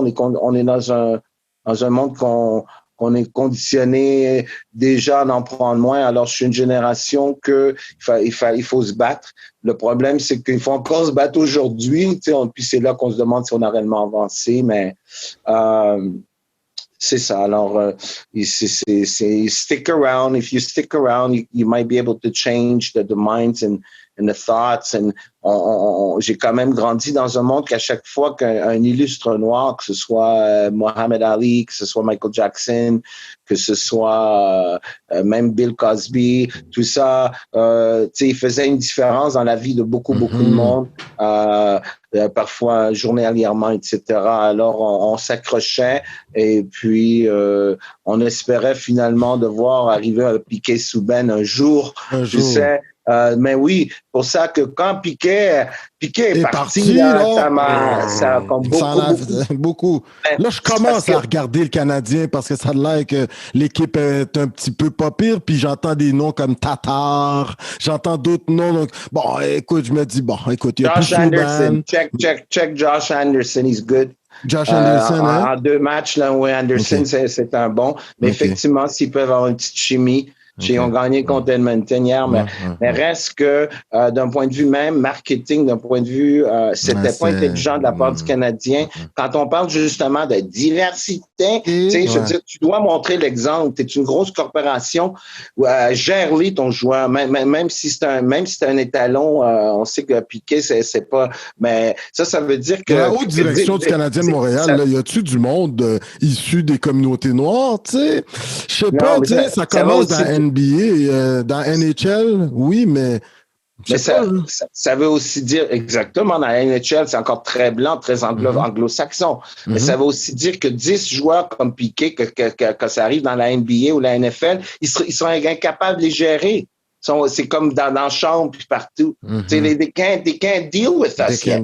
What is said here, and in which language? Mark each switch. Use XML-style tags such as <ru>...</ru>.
<fr>On est dans un monde qu'on est conditionné déjà à en prendre moins. Alors, je suis une génération il faut se battre. Le problème, c'est qu'il faut encore se battre aujourd'hui. Puis c'est là qu'on se demande si on a réellement avancé. Mais c'est ça. Alors, c'est</fr> <en>stick around. If you stick around, you might be able to change the minds and the thoughts.</en> <fr>J'ai quand même grandi dans un monde qu'à chaque fois qu'un illustre noir, que ce soit Muhammad Ali, que ce soit Michael Jackson, que ce soit même Bill Cosby, tout ça, il faisait une différence dans la vie de beaucoup de monde, parfois journalièrement, etc. Alors, on s'accrochait et puis on espérait finalement de voir arriver un Piquet Souben un jour. Tu sais. Mais oui, pour ça que quand Piquet est parti là, ça a comme beaucoup. Là, je commence à regarder le Canadien parce que ça a l'air que l'équipe est un petit peu pas pire, puis j'entends des noms comme Tatar, j'entends d'autres noms. Donc, bon, écoute, je me dis, il y a</fr> <en>Josh Anderson, check Josh Anderson, he's good. Josh Anderson,</en> <fr>en 2 matchs, là, Anderson, c'est un bon. Mais effectivement, s'ils peuvent avoir une petite chimie, Ils ont gagné contre Edmonton hier, mais reste que d'un point de vue même marketing, d'un point de vue, c'était pas intelligent de la part du Canadien. Quand on parle justement de diversité, je veux dire, tu dois montrer l'exemple. Tu es une grosse corporation, gère-les ton joueur, même si c'est un étalon, on sait que Piqué, c'est pas, mais ça veut dire que... La haute direction du Canadien de Montréal, y a-tu du monde issu des communautés noires, tu sais? Je sais pas, tu sais, ça commence dans NBA, dans NHL, oui, mais... Mais ça veut aussi dire, exactement, dans la NHL, c'est encore très blanc, très anglo-saxon. Mais ça veut aussi dire que 10 joueurs comme Piqué, que ça arrive dans la NBA ou la NFL, ils sont incapables de les gérer. C'est comme dans la chambre puis partout.</fr> <en>They can't deal with us yet.</en>